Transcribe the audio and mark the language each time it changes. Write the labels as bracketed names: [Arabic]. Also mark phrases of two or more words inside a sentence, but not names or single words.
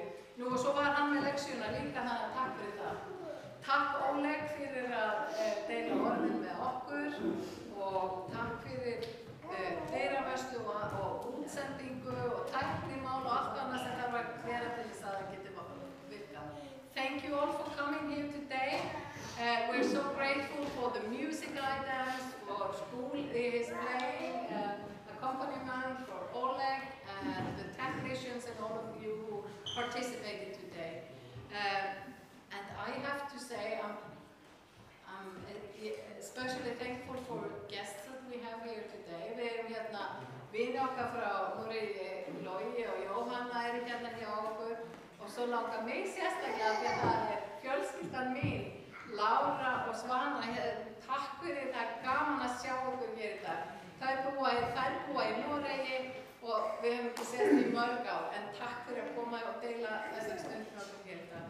[Icelandic] Nú og svo var hann með leksjuna líka, þannig að takk fyrir það. Takk Oleg fyrir að deila orðin með okkur og takk fyrir dyravörslu og útsendingu og tæknimál og allt annað sem þarf að vera til þess að það geti virkað. [English] Thank you all for coming here today. We're so grateful for the music items, for school is playing, accompaniment for Oleg and the technicians and all of you who participated today. And I have to say I'm especially thankful for guests that we have here today. [Icelandic] Við erum hérna vini okkar frá Noregi, Logi og Jóhanna eru hérna hjá okkur og svo langar mig sérstaklega því að það fjölskyldan mín, Lára og Svana. Takk fyrir, það gaman að sjá okkur hér í dag. Þær búa í Noregi og við höfum ekki sést í mörg ár, en takk fyrir að koma og deila þessar stundir með okkur hér í dag.